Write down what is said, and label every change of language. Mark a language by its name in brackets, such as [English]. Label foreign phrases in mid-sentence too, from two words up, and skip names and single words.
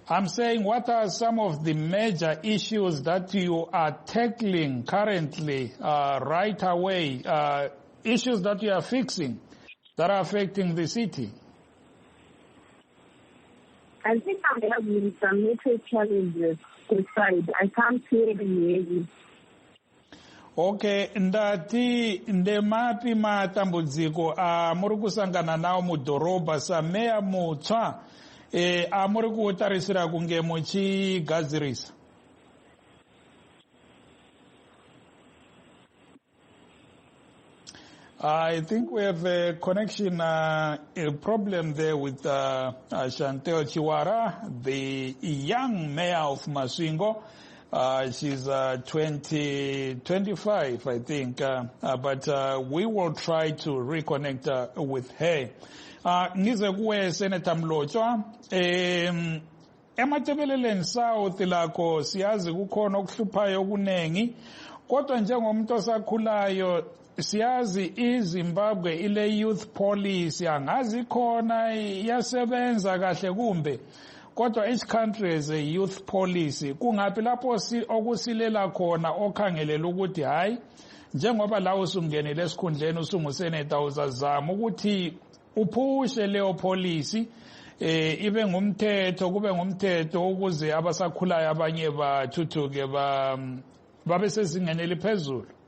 [English] I'm saying, what are some of the major issues that you are tackling currently, right away, issues that you are fixing that are affecting the city? I think I have some major challenges inside. I can't clearly hear you. [Shona] Okay, ndati ndemapi matambudziko muri kusangana nawo mudhorobha sameya mutsva amuri kutarisira kunge muchigadzirisa? [English] I think we have a connection, a problem there with Chantel Chiwara, the young mayor of Masvingo. She's 25, I think, but we will try to reconnect with her. [North Ndebele] Ngize kuwe Senator Mlotshwa, ematebeleleni South lakho siyazi kukhona okuhluphayo kunengi, kodwa njengomuntu osakhulayo siyazi iZimbabwe ile [English] youth policy [North Ndebele] angazi khona yasebenza kahle kumbe, kodwa [English] each country has a youth policy. [North Ndebele] Kungaphi lapho okusilela khona okhangelela ukuthi hayi njengoba la usungenele esikhundleni usunguseneta uzazama ukuthi uphushe leyo policy ibe ngumthetho, kube ngumthetho ukuze abasakhulayo abanye bathuthuke babe sezingeni eliphezulu?